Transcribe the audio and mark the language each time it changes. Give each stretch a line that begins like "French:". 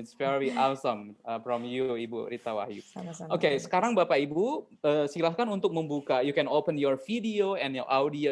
English: It's very awesome from you, Ibu Rita Wahyu.
Indonesian: Oke, sekarang Bapak Ibu silahkan untuk membuka.
English: You can open your video and your audio.